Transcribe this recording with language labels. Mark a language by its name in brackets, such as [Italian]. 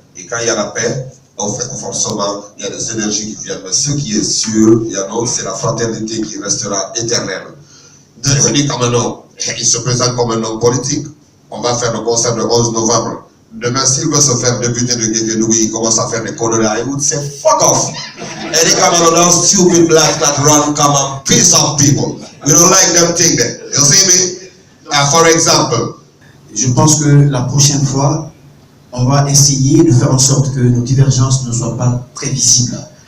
[French] Et quand il y a la paix, forcément, il y a des énergies qui viennent. Mais ce qui est sûr, c'est la fraternité qui restera éternelle. Eddie Kamano, il se présente comme un homme politique. On va faire le concert le 11 novembre. Demain, s'il veut se faire député de Guéguénoui, il commence à faire des conneries à Hollywood, c'est [English] fuck off. Eddie Kamano, those stupid blacks that run come and piss off people. We don't like them things there. You see me? For example. [French] Je pense que la prochaine fois, on va essayer de faire en sorte que nos divergences ne soient pas très visibles.